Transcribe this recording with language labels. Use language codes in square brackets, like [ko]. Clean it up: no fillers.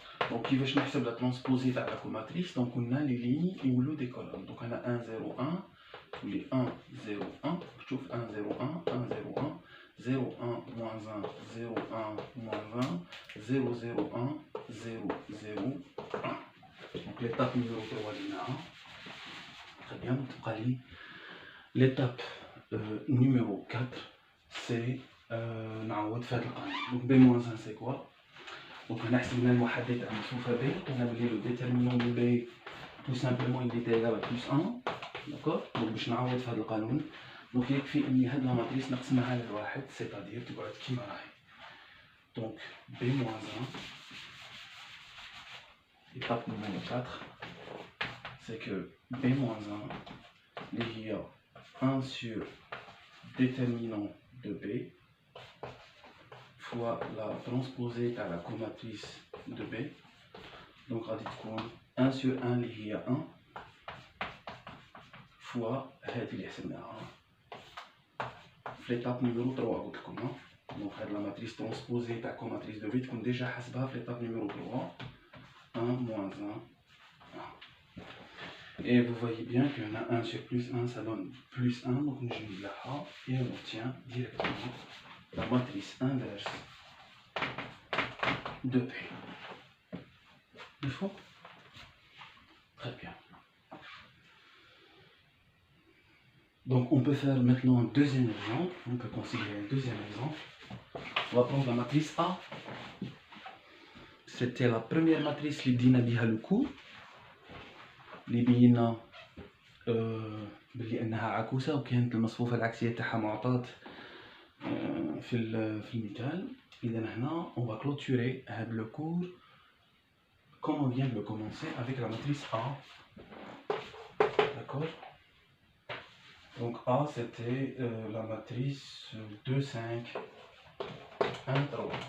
[fr] Donc كيفاش نحسب la transposée تاع la comatrice؟ donc on a les lignes يولوا des colonnes. Donc on a 1 0 1 tous les 1 0 1. شوف 1 0 1 1 0 1 0 1 moins 1 0 1 moins 1 0 0 1 0 0 1. Donc l'étape numéro 3 لينا. Très bien. Donc l'étape numéro 4 c'est [ar] نعوض في هذا القانون. [fr] Donc B-1 c'est quoi? Donc on a [ar] حسبنا المحدد تاع المصفوفة [fr] B. On a le déterminant de B tout simplement il était égal à plus 1. داكوغ. [ar] دونك باش نعوض في هذا القانون دونك يكفي اني هاد لا ماتريس نقسمها على الواحد سيتادير تقعد كيما راهي. [fr] دونك بي موان 1 étape numéro 4 c'est que b moins 1 [ar] اللي هي [fr] 1 sur déterminant de b fois la transposée à la comatrice de b. [ar] Donc غادي تكون [fr] 1 sur 1 [ar] اللي هي 1 fois هذه اللي حسبناها في [fr] l'étape numéro 3 [ar] قلت لكم. [fr] Donc هاد la matrice transposée تاع comatrice de b تكون déjà [ar] حسبها في [fr] l'étape numéro 3 1 moins 1. Et vous voyez bien qu'on a 1 sur plus 1, ça donne plus 1, donc nous je là et on obtient directement la matrice inverse de P. Il faut. Très bien. Donc on peut faire maintenant un deuxième exemple, on peut considérer un deuxième exemple. On va prendre la matrice A. C'était la première matrice [ar] اللي بدينا بها [fr] le cours. [ar] اللي بينا بلي انها عكوسه وكانت المصفوفه العكسيه تاعها معطاه في المثال. اذا هنا [fr] on va clôturer هذا le cours comme on vient de le commencer avec la matrice A. D'accord. Donc A c'était la matrice 2 5 1 3.